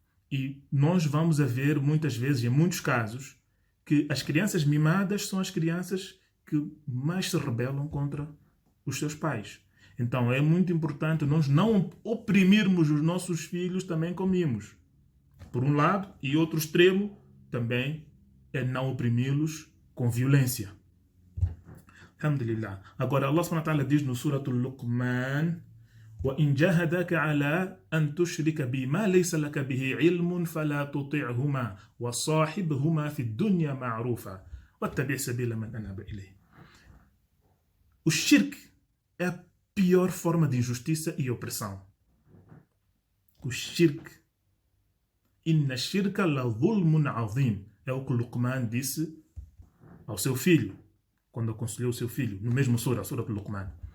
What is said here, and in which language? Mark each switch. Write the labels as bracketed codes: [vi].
[pt] E nós vamos a ver, muitas vezes, em muitos casos, que as crianças mimadas são as crianças que mais se rebelam contra os seus pais. Então é muito importante nós não oprimirmos os nossos filhos também com mimos. Por um lado, e outro extremo também é não oprimi-los com violência. Alhamdulillah. Agora Allah subhanahu wa ta'ala diz no Suratul Luqman: [ar] وَإِنْ جَاهَدَاكَ عَلَىٰ أَنْ تُشْرِكَ بِي مَا لَيْسَ لَكَ بِهِ عِلْمٌ فَلَا تُطِعْهُمَا وَصَاحِبْهُمَا فِي الدُّنْيا مَعْرُوفًا وَاتَّبِعْ سَبِيلَ مَنْ أَنَابَ إِلَيْهِ. [pt] O shirk é a pior forma de injustiça e opressão. O shirk. [ar] Inna shirka la zulmun azim. [pt] É o que Luqman disse ao seu filho, quando aconselhou o seu filho, no mesmo sura, a sura do Luqman.